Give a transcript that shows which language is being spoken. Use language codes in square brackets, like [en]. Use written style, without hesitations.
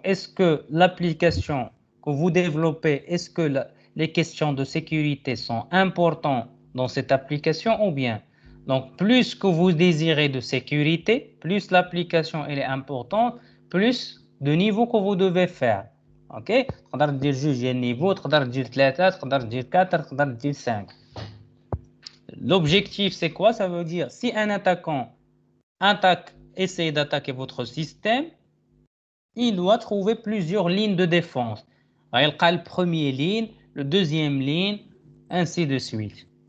[fr] Est-ce que l'application que vous développez, est-ce que les questions de sécurité sont importantes dans cette application ou bien? Donc, plus que vous désirez de sécurité, plus l'application elle est importante, plus de niveaux que vous devez faire. OK? [ar] تقدر تدير جوج ديال النيفو، تقدر تدير 3، تقدر تدير 4، تقدر تدير 5. [fr] L'objectif, c'est quoi? Ça veut dire, si un attaquant essaie d'attaquer votre système, il doit trouver plusieurs lignes de défense. Il y a le premier ligne, le deuxième ligne, ainsi de suite.